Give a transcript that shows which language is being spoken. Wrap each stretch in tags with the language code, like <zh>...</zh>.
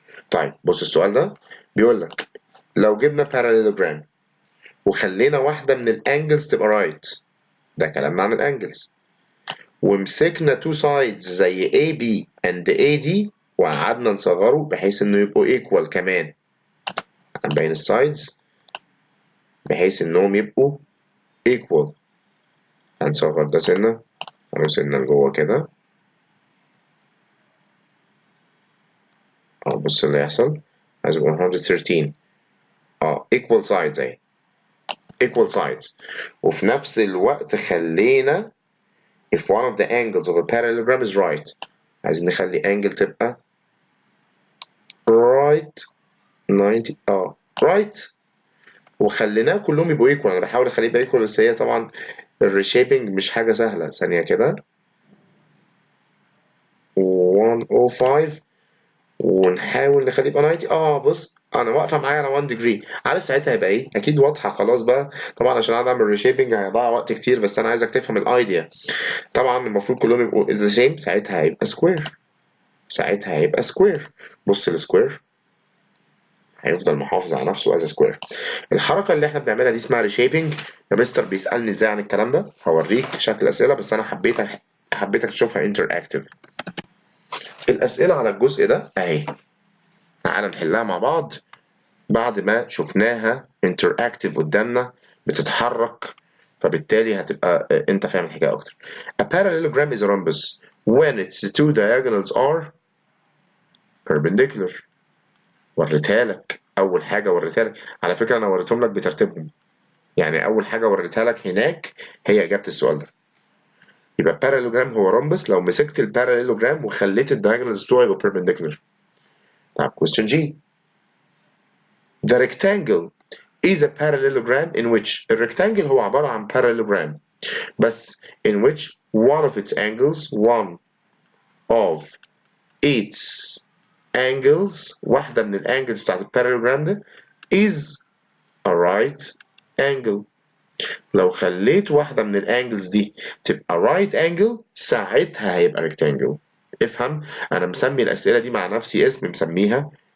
<ar>طيب بص السؤال ده بيقول لك لو جبنا parallelogram وخلينا واحدة من الانجلز تبقى رايت، ده كلامنا عن الانجلز، ومسكنا تو سايدز زي AB and AD وقعدنا نصغره بحيث انه يبقوا equal كمان، هنبين السايدز بحيث انهم يبقوا equal. هنصغر ده سنة، هنروح سنة لجوه كده، بص اللي هيحصل عايز 113 equal sides اهي equal sides. وفي نفس الوقت خلينا</ar> <en>if one of the angles of a parallelogram is right،</en> <ar>عايزين نخلي angle تبقى right 90 right، وخليناه كلهم يبقوا equal. انا بحاول اخليه يبقى equal بس هي طبعا الريشيبنج مش حاجة سهلة. ثانية كده 105 ونحاول نخليه يبقى 90. بص انا واقفه معايا على 1 ديجري، عارف ساعتها هيبقى ايه؟ اكيد واضحه خلاص بقى طبعا عشان انا اعمل ريشيبنج هيضيع وقت كتير، بس انا عايزك تفهم الايديا. طبعا المفروض كلهم يبقوا ذا سيم، ساعتها هيبقى سكوير، ساعتها هيبقى سكوير. بص السكوير هيفضل محافظ على نفسه از سكوير. الحركه اللي احنا بنعملها دي اسمها ريشيبنج. يا مستر بيسالني ازاي عن الكلام ده، هوريك شكل اسئله بس انا حبيتك تشوفها انتراكتيف. الاسئله على الجزء ده اهي، تعالى نحلها مع بعض بعد ما شفناها interactive قدامنا بتتحرك، فبالتالي هتبقى انت فاهم الحكايه اكتر.</ar> <en>A parallelogram is a rhombus when its two diagonals are perpendicular.</en> <ar>وريتها لك اول حاجه، وريتها لك على فكره انا وريتهم لك بترتيبهم، يعني اول حاجه وريتها لك هناك هي اجابه السؤال ده. يبقى parallelogram هو rhombus لو مسكت الباراليلوجرام وخليت الدايجونالز بتوعه يبقوا perpendicular. طب</ar> <en>question G. The rectangle is a parallelogram in which</en> <ar>الريكتانجل هو عبارة عن</ar> <en>parallelogram بس in which one of its angles</en> <ar>واحدة من الانجلز بتاعت الباراليلوجرام ده</ar> <en>is a right angle.</en> <ar>لو خليت واحدة من الانجلز دي تبقى right angle ساعتها هيبقى rectangle. افهم انا مسمي الاسئلة دي مع نفسي اسم مسميها</ar>